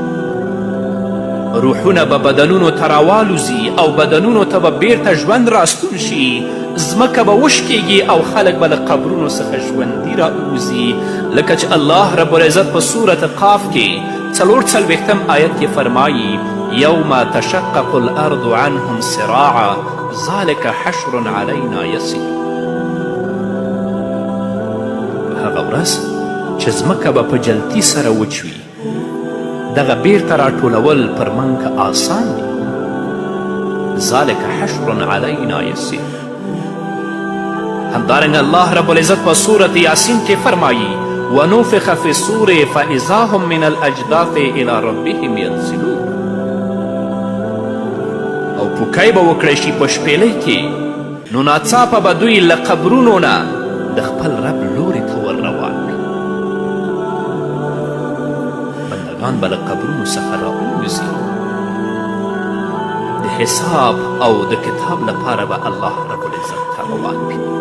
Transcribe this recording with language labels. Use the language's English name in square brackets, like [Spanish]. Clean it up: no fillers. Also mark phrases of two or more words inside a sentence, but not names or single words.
[Pashto] روحونه به بدنونو ته راوالوزي او بدنونو ته به بیرته ژوند راستون شي، ځمکه به وشکیږي او خلک به له قبرونو څخه ژوندي راووځي، لکه چې الله رب العزت په صورت قاف کې 44 آیت کې فرمایي [Arabic] یوم تشقق الارض عنهم سراعا ذلك حشر علینا یسیر. [Pashto] هغه ورځ چې ځمکه به په جلتي سره وچوي، دغه بیرته راټولول پر موږ آسان دي. [Arabic] ذلك حشر علینا یسیر. [Pashto] همدارنګه الله رب العزت په صورت یاسین کې فرمایي [Arabic] ونفخ فی الصور فاذا هم من الاجداث الى ربهم ینسلون. [Pashto] او پوکی به وکړی شي په شپېلۍ کې، نو ناڅاپه به دوی له قبرونو نه د خپل رب لوري ته ور روان وي. بندگان به له قبرونو څخه راووځي، د حساب او د کتاب لپاره به الله رب العزت ته روان وي.